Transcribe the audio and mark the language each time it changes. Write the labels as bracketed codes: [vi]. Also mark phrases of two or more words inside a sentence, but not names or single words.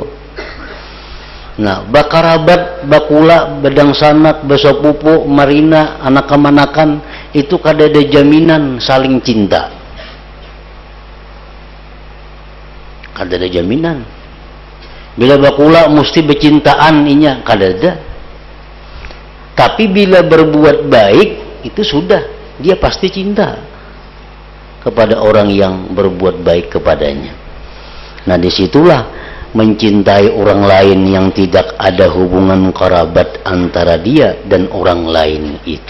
[bjn] Nah, bakarabat, bakula, bedang sanak, besopupu, marina, anak kemanakan, itu kada ada jaminan saling cinta. Kada ada jaminan. Bila bakula mesti bercintaan inya, kada ada. [id] Tapi bila berbuat baik, itu sudah, dia pasti cinta kepada orang yang berbuat baik kepadanya. Nah, disitulah mencintai orang lain yang tidak ada hubungan kerabat antara dia dan orang lain itu.